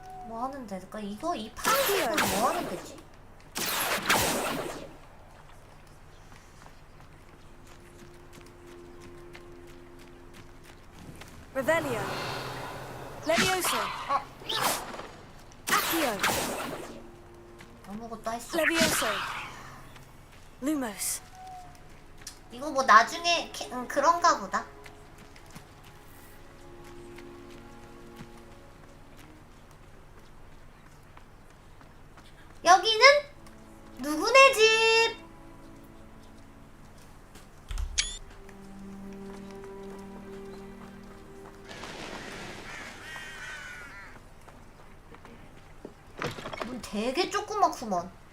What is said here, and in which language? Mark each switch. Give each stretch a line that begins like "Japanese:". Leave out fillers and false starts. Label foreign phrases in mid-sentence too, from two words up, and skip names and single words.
Korean: 뭐 하는데? 그러니까 이거 이 파란색은 뭐 하는 데지? Revelio. Levioso. Accio. 아무것도 다 했어. Levioso. Lumos. 이거 뭐 나중에 그런가 보다. 여기는 누구네 집? 문 되게 조그맣구먼.